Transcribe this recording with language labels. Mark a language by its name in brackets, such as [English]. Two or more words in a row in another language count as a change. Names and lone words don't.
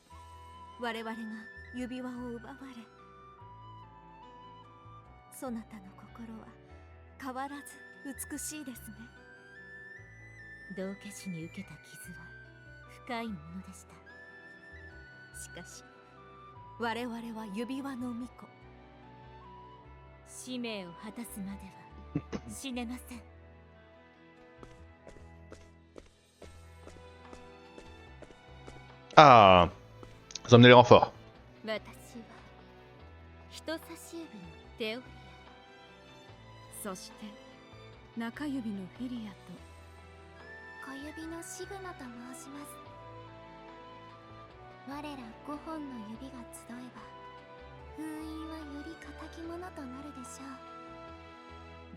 [Japanese] 我々が指輪を奪われ、そなたの心は変わらず美しいですね。道化師に受けた傷は深いものでした。しかし我々は指輪の巫女、使命を果たすまでは死ねません。 [French] Ah, vous emmenez les renforts. [Japanese] 私は人差し指のテオリそして中指のフィリアとア、小指のシグナと申します。我ら5本の指が集えば封印はより固きものとなるでしょう。